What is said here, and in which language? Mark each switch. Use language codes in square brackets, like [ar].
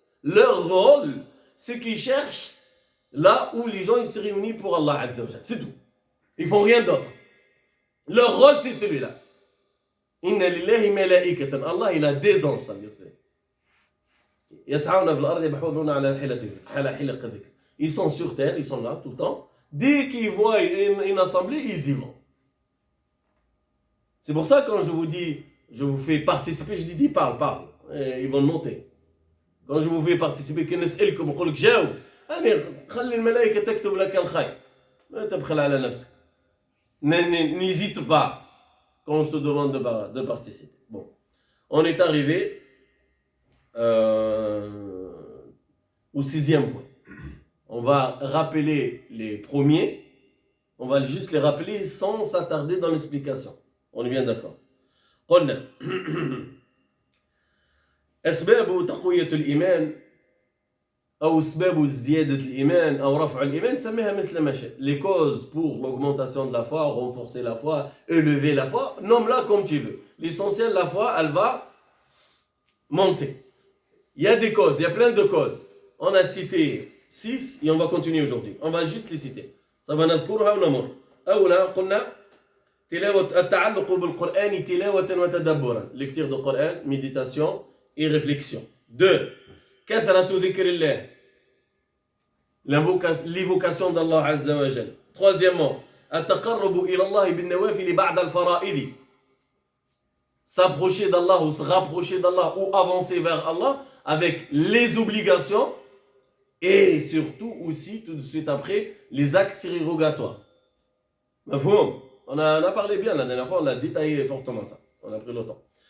[fr] Leur rôle, c'est qu'ils cherchent là où les gens ils se réunissent pour Allah Azza wa Jal. C'est tout. Ils font rien d'autre. Leur rôle, c'est celui-là. [ar] Inna lillahi malaikatan. [fr] Allah, il a des anges, ça veut dire. [ar] يسعون في الأرض يبحثون على حلق الذكر. [fr] Ils sont sur terre, ils sont là tout le temps. Dès qu'ils voient une assemblée, ils y vont. C'est pour ça quand je vous dis, je vous fais participer, je dis parle. Et ils vont noter. Quand je vous fais participer, [ar] كنسألكم وأقول لك جاوب. أنا خلي الملائكة تكتب لك الخير. لا تبخل على نفسك. [fr] N'hésite pas quand je te demande de participer. Bon, on est arrivé au 6e point. On va rappeler les premiers. On va juste les rappeler sans s'attarder dans l'explication. On est bien d'accord. [ar] قلنا أسباب تقوية الإيمان أو أسباب زيادة الإيمان أو رفع الإيمان سميها مثل ما شئت. [fr] Les causes pour l'augmentation de la foi, renforcer la foi, élever la foi, nomme-la comme tu veux. L'essentiel, la foi, elle va monter. Il y a des causes, il y a plein de causes. On a cité 6 et on va continuer aujourd'hui. On va juste les citer. Ça va [ar] نذكرها ونمر. أولا قلنا تلاوة التعلق بالقرآن تلاوة وتدبرا. [fr] Lecture du Coran, méditation et réflexion. 2. [ar] كثرة ذكر الله. [fr] L'évocation d'Allah Azza wa Jal. Troisièmement, [ar] التقرب إلى الله بالنوافل بعد الفرائض. [fr] S'approcher d'Allah ou se rapprocher d'Allah ou avancer vers Allah avec les obligations et surtout aussi tout de suite après les actes surérogatoires. Mafhoum? On a parlé bien la dernière fois, on a détaillé fortement ça. On a pris le temps.